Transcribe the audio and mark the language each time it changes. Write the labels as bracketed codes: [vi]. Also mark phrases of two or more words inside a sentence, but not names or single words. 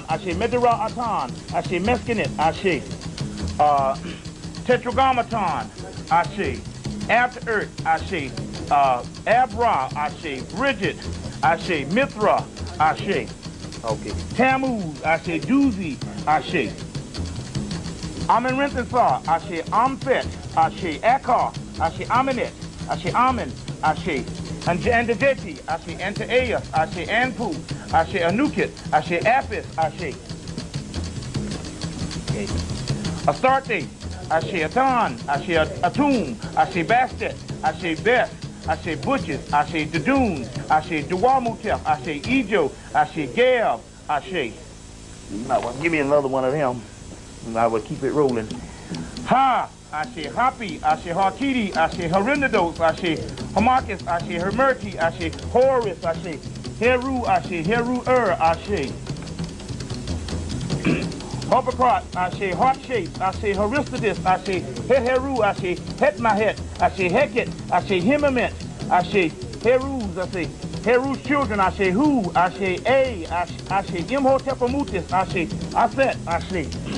[en] I say Medera Atan, I say Meskinit, I say Tetragrammaton, I say After Earth, I say Abra, I say Bridget, I say Mithra, I say, okay, Tammuz, I say Doozy, I say Amen Rentensar, Ashe Amfet, Ashe Ekar, Ashe Aminet, Ashe Amen, Ashe Andajeti, Ashe Antaeus, Ashe Anpu, Ashe Anukit, Ashe Apis, Ashe. Okay. Astarte, Ashe Atan, Ashe Atum, Ashe Bastet, Ashe Beth, Ashe Butches, Ashe Dadoon, Ashe Dawamutef, Ashe Ejo, Ashe Gab, Ashe. You might want to give me another one of them, and I will keep it rolling. Ha, Ashe Happy, Ashe Harkidi, Ashe Harindados, Ashe Hamarcus, Ashe Hermerti, Ashe Horus, Ashe Heru, Ashe Heru Ashe. Hopocrat, Ashe Heart Shape, Ashe Haristidis, Ashe Heru, Ashe Hetmahet, Ashe Heket, Ashe Hemmitt, Ashe Herus, Ashe Heru's children, Ashe Hu, Ashe A, Ashe Imhotepamutis, Ashe Aset, Ashe